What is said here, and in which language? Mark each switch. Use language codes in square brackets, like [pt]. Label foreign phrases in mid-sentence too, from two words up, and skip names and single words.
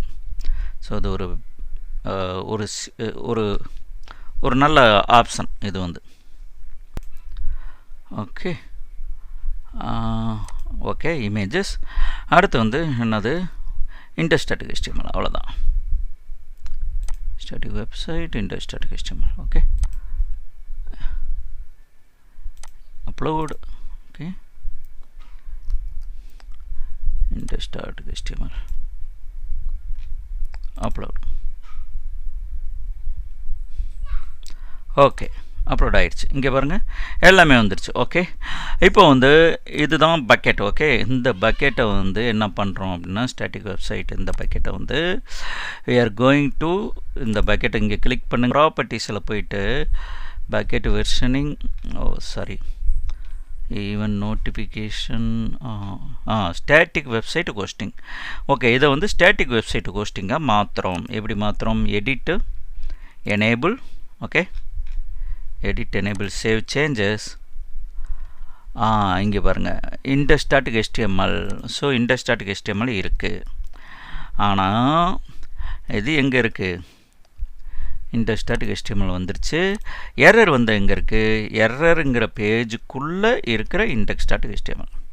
[ta] ஸோ அது ஒரு நல்ல ஆப்ஷன் இது வந்து. [en] Okay. Okay. Images. [ta] அடுத்து வந்து என்னது, index.html. அவ்வளோதான். [en] static website index static HTML. Okay, upload. Okay, index static HTML, upload. okay, upload [ta] ஆயிடுச்சு. இங்கே பாருங்கள் எல்லாமே வந்துடுச்சு. ஓகே, இப்போ வந்து இதுதான் பக்கெட். ஓகே, இந்த பக்கெட்டை வந்து என்ன பண்ணுறோம் அப்படின்னா [en] static website [ta] இந்த பக்கெட்டை வந்து [en] we are going to [ta] இந்த பக்கெட்டை இங்கே கிளிக் பண்ணுங்க. ப்ராப்பர்ட்டிஸில் போயிட்டு [en] bucket versioning, sorry, even notification, static website hosting. [ta] ஓகே, இதை வந்து [en] static website [ta] ஹோஸ்டிங்காக மாற்றுறோம். எப்படி மாற்றுறோம்? [en] edit, enable. [ta] ஓகே, [en] edit, enable, save changes. [ta] இங்கே பாருங்கள் [en] index static HTML. [ta] ஸோ [en] index static HTML [ta] இருக்குது. ஆனால் இது எங்கே இருக்குது? [en] index static HTML [ta] வந்துருச்சு. எரர் வந்து எங்கே இருக்குது? எரருங்கிற பேஜுக்குள்ளே இருக்கிற [en] index static HTML.